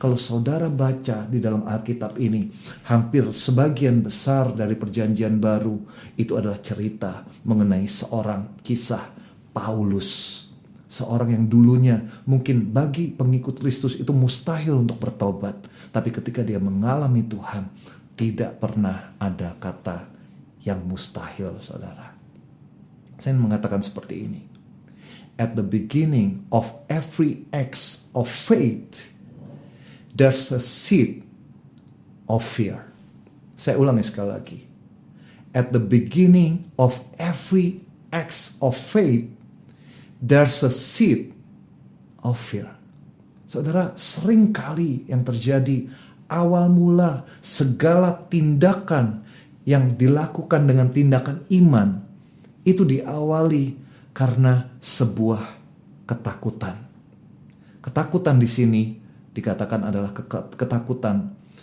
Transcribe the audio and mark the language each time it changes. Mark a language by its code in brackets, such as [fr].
[id] Kalau saudara baca di dalam Alkitab ini, hampir sebagian besar dari Perjanjian Baru itu adalah cerita mengenai seorang kisah Paulus. Seorang yang dulunya mungkin bagi pengikut Kristus itu mustahil untuk bertobat. Tapi ketika dia mengalami Tuhan, tidak pernah ada kata yang mustahil, saudara. Saya mengatakan seperti ini. [en] At the beginning of every act of faith, there's a seed of fear. [id] Saya ulangi sekali lagi. [en] At the beginning of every act of faith, there's a seed of fear. [id] Saudara, sering kali yang terjadi awal mula segala tindakan yang dilakukan dengan tindakan iman itu diawali karena sebuah ketakutan. Ketakutan di sini dikatakan adalah ketakutan.